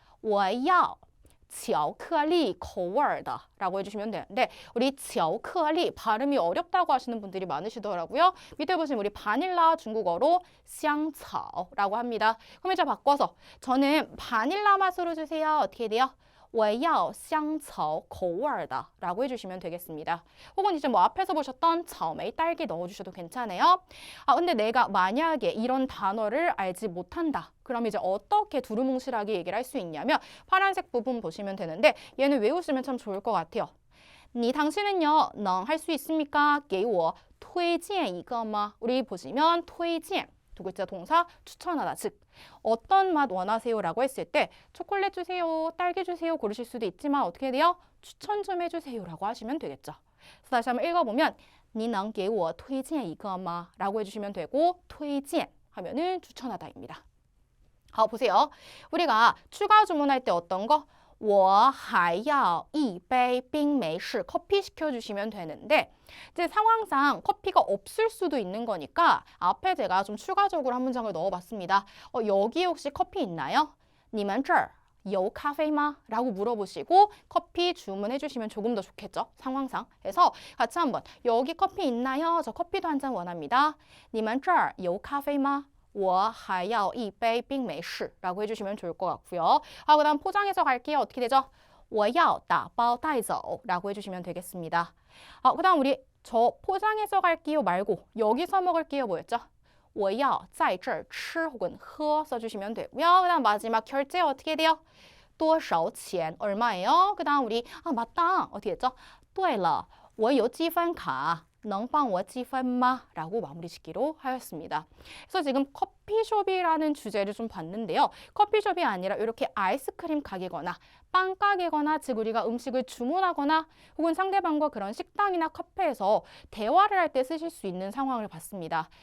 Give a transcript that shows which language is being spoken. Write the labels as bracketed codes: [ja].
[zh] 我要巧克力口味的 [ko] 라고 해주시면 되는데 우리 巧克力 발음이 어렵다고 하시는 분들이 많으시더라고요. 밑에 보시면 우리 바닐라 중국어로 香草 라고 합니다. 그럼 이제 바꿔서 저는 바닐라 맛으로 주세요. 어떻게 돼요? [zh] 我要香草口味的 [ko] 라고 해주시면 되겠습니다. 혹은 이제 뭐 앞에서 보셨던 草莓 딸기 넣어주셔도 괜찮아요. 근데 내가 만약에 이런 단어를 알지 못한다. 그럼 이제 어떻게 두루뭉실하게 얘기를 할 수 있냐면 파란색 부분 보시면 되는데 얘는 외우시면 참 좋을 것 같아요. 당신은요, 능 할 수 있습니까? [zh] 给我推荐一个吗? [ko] 우리 보시면 推荐 두 글자 동사 추천하다. 즉 어떤 맛 원하세요? 라고 했을 때 초콜릿 주세요, 딸기 주세요 고르실 수도 있지만 어떻게 돼요? 추천 좀 해주세요 라고 하시면 되겠죠. 그래서 다시 한번 읽어보면 [zh] 你能给我推荐一个吗? [ko] 라고 해주시면 되고 推荐 하면은 추천하다입니다. 보세요. 우리가 추가 주문할 때 어떤 거? [zh] 我还要一杯冰美式 [ko] 커피 시켜주시면 되는데 이제 상황상 커피가 없을 수도 있는 거니까 앞에 제가 좀 추가적으로 한 문장을 넣어봤습니다. 여기 혹시 커피 있나요? [zh] 你们这儿有咖啡吗? [ko] 라고 물어보시고 커피 주문해 주시면 조금 더 좋겠죠? 상황상. 그래서 같이 한번 여기 커피 있나요? 저 커피도 한 잔 원합니다. [zh] 你们这儿有咖啡吗? 我还要一杯冰美式 [ko] 라고 해주시면 좋을 것 같고요. 그 다음 포장해서 갈게요. 어떻게 되죠? [zh] 我要打包带走 [ko] 라고 해주시면 되겠습니다. 그 다음 우리 저 포장해서 갈게요 말고 여기서 먹을게요 뭐였죠? [zh] 我要在这儿吃 [ko] 혹은 喝 써주시면 되고요. 그 다음 마지막 결제 어떻게 돼요? [zh] 多少钱 [ko] 얼마예요? 그 다음 우리 맞다 어떻게 했죠? [zh] 对了我有积分卡能帮我积分吗? [ko] 라고 마무리 짓기로 하였습니다. 그래서 지금 커피숍이라는 주제를 좀 봤는데요. 커피숍이 아니라 이렇게 아이스크림 가게거나 빵 가게거나 즉 우리가 음식을 주문하거나 혹은 상대방과 그런 식당이나 카페에서 대화를 할 때 쓰실 수 있는 상황을 봤습니다.